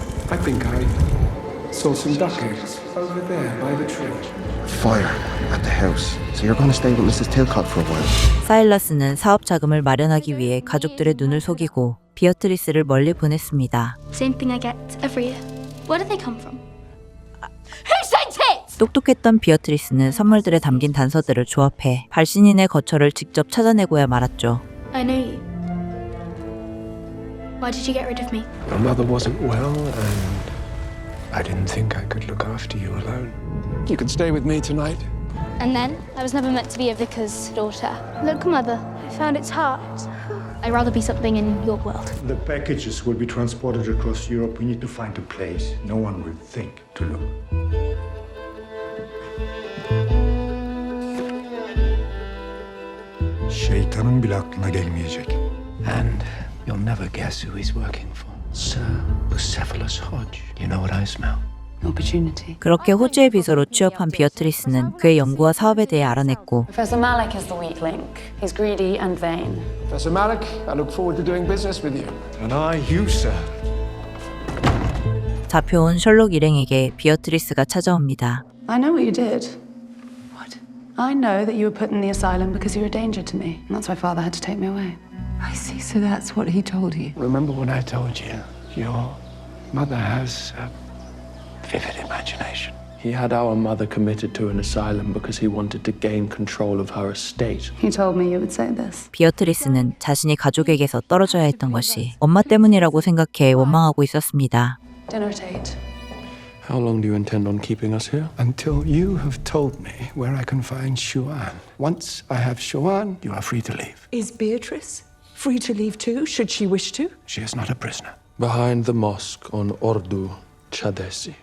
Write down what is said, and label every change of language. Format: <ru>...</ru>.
<en>I think I saw some duck eggs over there by the tree. Fire at the house. So you're going to stay with Mrs. Tilcott for a while?</en> <ko>사일러스는 사업 자금을 마련하기 위해 가족들의 눈을 속이고 비어트리스를 멀리 보냈습니다.</ko> <en>Same thing I get every year. Where do they come from? Who sent it?</en> <ko>똑똑했던 비어트리스는 선물들에 담긴 단서들을 조합해 발신인의 거처를 직접 찾아내고야 말았죠.</ko> <en>I know you. Why did you get rid of me? Your mother wasn't well, and I didn't think I could look after you alone. You can stay with me tonight. And then I was never meant to be a vicar's daughter. Look, Mother, I found its heart. I'd rather be something in your world. The packages will be transported across Europe. We need to find a place no one will think to look.</en> <tr>Şeytanın bile aklına gelmeyecek.</tr> <en>And you'll never guess who he's working for. Sir Bucephalus Hodge. You know what I smell? Opportunity.</en> <ko>그렇게 호주의 비서로 취업한 비어트리스는 그의 연구와 사업에 대해 알아냈고</ko> <en>Professor Malik is the weak link. He's greedy and vain. Professor Malik, I look forward to doing business with you. And I, you, sir.</en> <ko>잡혀온 셜록 일행에게 비어트리스가 찾아옵니다.</ko> <en>I know what you did. What? I know that you were put in the asylum because you were a danger to me. And that's why Father had to take me away. I see, so that's what he told you. Remember what I told you? Your mother has a vivid imagination. He had our mother committed to an asylum because he wanted to gain control of her estate. He told me you would say this.</en> <ko>비어트리스는 자신이 가족에게서 떨어져야 했던 것이 엄마 때문이라고 생각해 원망하고 있었습니다.</ko> <en>Dinner date. How long do you intend on keeping us here? Until you have told me where I can find Shuan. Once I have Shuan, you are free to leave. Is Beatrice free to leave too, should she wish to? She is not a prisoner. Behind the mosque on Ordu Chadesi.</en>